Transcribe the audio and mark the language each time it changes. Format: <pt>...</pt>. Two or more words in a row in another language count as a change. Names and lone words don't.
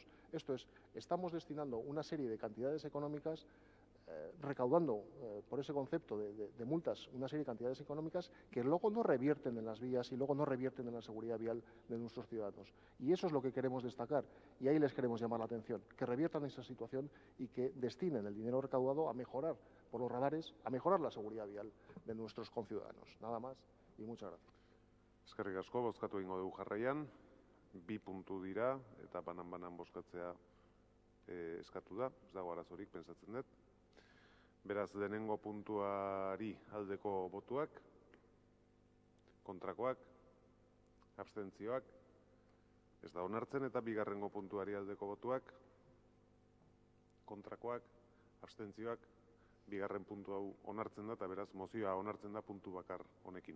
<es>Esto es, estamos destinando una serie de cantidades económicas, recaudando por ese concepto de multas una serie de cantidades económicas que luego no revierten en las vías y luego no revierten en la seguridad vial de nuestros ciudadanos. Y eso es lo que queremos destacar y ahí les queremos llamar la atención, que reviertan esa situación y que destinen el dinero recaudado a mejorar por los radares, a mejorar la seguridad vial de nuestros conciudadanos. Nada más y muchas gracias.</es> <eu>Eskerrik asko, bozkatu egingo dugu jarraian. 2 puntu dira eta banan bozkatzea eskatu da, ez dago arazorik pentsatzen dut. Beraz, lehenengo puntuari aldeko botuak, kontrakoak, abstentzioak, ez da onartzen, eta bigarrengo puntuari aldeko botuak, kontrakoak, abstentzioak, bigarren puntu hau onartzen da, eta beraz, mozioa onartzen da puntu bakar honekin.</eu>